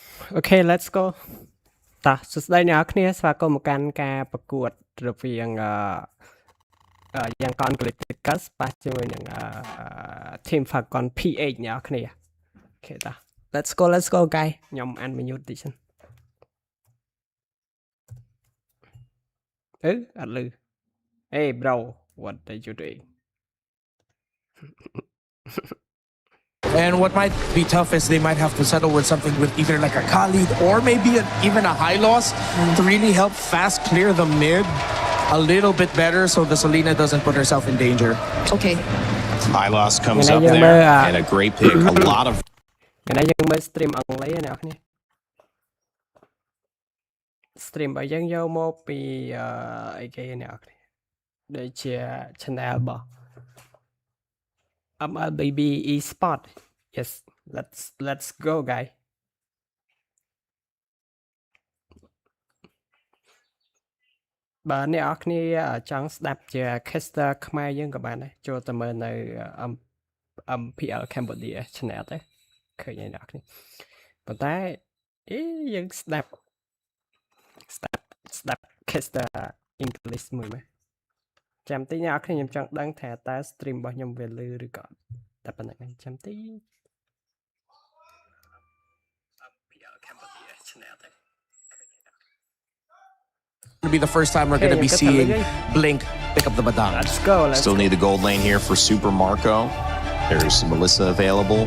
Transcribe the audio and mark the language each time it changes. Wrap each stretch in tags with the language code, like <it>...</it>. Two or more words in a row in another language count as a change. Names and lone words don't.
<en>Okay, let's go</en> <km>តោះសួស្តីអ្នកនរគ្នាស្វាគមន៍មកកាន់ការប្រកួតរវាងយ៉ាង Concrete Cast ប៉ះជាមួយនឹងTeam Falcon PH អ្នកនរគ្នា Okay តោះ</km> <en>let's go guys</en> <km>ខ្ញុំ unmute តិចសិនអត់លឺ</km> <en>Hey bro what are you doing And what might be tough is they might have to settle with something with either like a Khalid or maybe even a high loss to really help fast clear the mid a little bit better so the Selena doesn't put herself in danger. Okay. High loss comes up there and a great pick. A lot of.</en> <km>ថ្ងៃយើងមើល stream អង់គ្លេសអ្នកនរគ្នា stream របស់យើងយកមកពីអីគេអ្នកនរគ្នាដូចជា channel របស់ MLBB Esports.</km> <en>Yes, let's go, guys.</en> <km>បើអ្នកនរគ្នាចង់ស្ដាប់ជា caster ខ្មែរយើងក៏បានដែរចូលទៅមើលនៅ MPL Cambodia channel ទៅឃើញអ្នកនរគ្នាប៉ុន្តែយើងស្ដាប់</km> <en>caster English</en> <km>មួយមើលចាំតិចអ្នកនរគ្នាខ្ញុំចង់ដឹងថាតើ stream របស់ខ្ញុំវាលឺឬក៏តែប៉ុណ្្នឹងឯងចាំតិច</km> <en>It'll be the first time we're going to be seeing Blink pick up the baton. Let's go. Still need the gold lane here for Super Marco. There's Melissa available.</en>